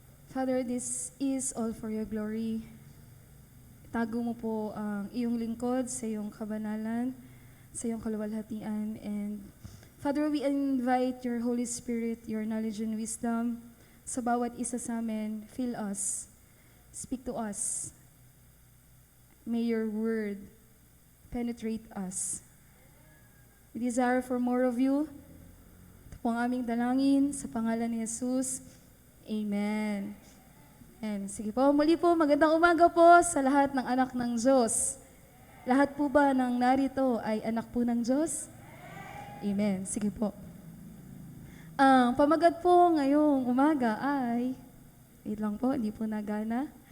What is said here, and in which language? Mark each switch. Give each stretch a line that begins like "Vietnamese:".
English: Father, this is all for your glory.
Filipino: Tago mo po ang iyong lingkod sa iyong kabanalan, sa iyong kaluwalhatian.
English: And Father, we invite your Holy Spirit, your knowledge and wisdom
Filipino: sa bawat isa sa amin.
English: Fill us. Speak to us. May your word penetrate us. We desire for more of you.
Filipino: Ito po ang aming dalangin sa pangalan ni Jesus. Amen. And sige po, muli po, magandang umaga po sa lahat ng anak ng Diyos. Lahat po ba ng narito ay anak po ng Diyos? Amen. Sige po. Ang pamagat po ngayong umaga ay, wait lang po, hindi po nagana.